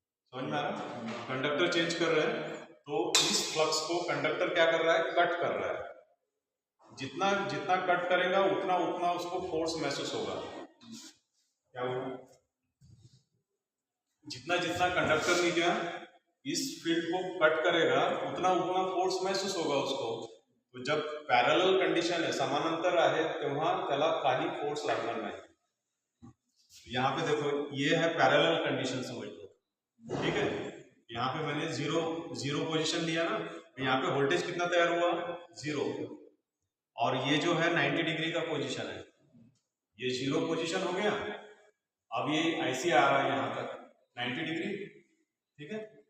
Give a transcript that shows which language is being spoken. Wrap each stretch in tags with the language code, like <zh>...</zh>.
<hi>समझ में आ रहा, कंडक्टर चेंज कर रहे हैं। तो इस फ्लक्स को कंडक्टर क्या कर रहा है, कट कर रहा है। जितना जितना कट करेगा उतना उतना उसको फोर्स महसूस होगा। क्या होगा, जितना जितना कंडक्टर ने क्या इस फील्ड को कट करेगा उतना उतना फोर्स महसूस होगा उसको। तो जब पॅरलल कंडिशन है,</hi> <mr>समांतर आहे, तेव्हा त्याला काही फोर्स लागणार नाही।</mr> <hi>यहाँ पे देखो ये है पैरेलल कंडीशन, समझ लो, ठीक है। यहाँ पे मैंने जीरो पोजीशन लिया ना, तो यहाँ पे वोल्टेज कितना तैयार हुआ, 0। और ये जो है 90 डिग्री का पोजीशन है, ये 0 पोजीशन हो गया। अब ये ऐसे आ रहा है यहाँ तक 90 डिग्री, ठीक है।</hi>